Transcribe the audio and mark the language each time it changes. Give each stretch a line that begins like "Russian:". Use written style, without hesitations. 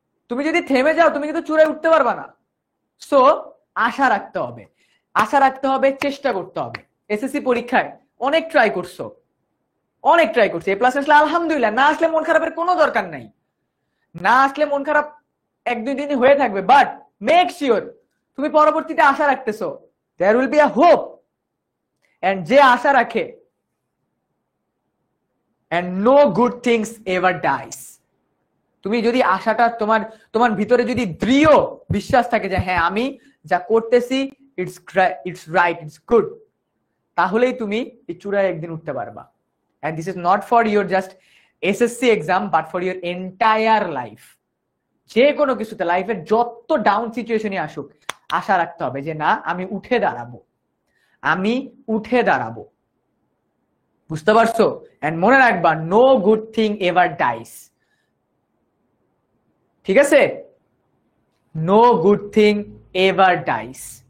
Bangla: তুমি যদি থেমে যাও তুমি কিন্তু চূড়ায় উঠতে পারবা না। সো আশা রাখতে হবে, আশা রাখতে হবে, চেষ্টা করতে হবে। এসএসসি পরীক্ষায় অনেক ট্রাই করছো, অনেক ট্রাই করছো, এ প্লাস আসলে আলহামদুলিল্লাহ, না আসলে মন খারাপের কোনো দরকার নাই, না আসলে মন খারাপ 1-2 দিন হয়ে থাকবে,
English: but make sure
Bangla: তুমি পরবর্তীতে আশা রাখতেছো।
English: there will be a hope, and
Bangla: যে আশা রাখে,
English: and no good things ever dies.
Bangla: তুমি যদি আশাটা তোমার ভিতরে যদি দৃঢ় বিশ্বাস থাকে যে হ্যাঁ আমি যা করতেছি
English: it's right, it's good,
Bangla: তাহলেই তুমি এই চূড়ায় একদিন উঠতে পারবা।
English: and this is not for your just SSC exam but for your entire life.
Bangla: যে কোনো কিছুতে লাইফের যত ডাউন সিচুয়েশনই আসুক আশা রাখতে হবে যে না আমি উঠে দাঁড়াবো, আমি উঠে দাঁড়াবো। বুঝতে পারছো? এন্ড মনে রাখবা
English: No good thing ever dies.
Bangla: ঠিক আছে?
English: No good thing ever dies.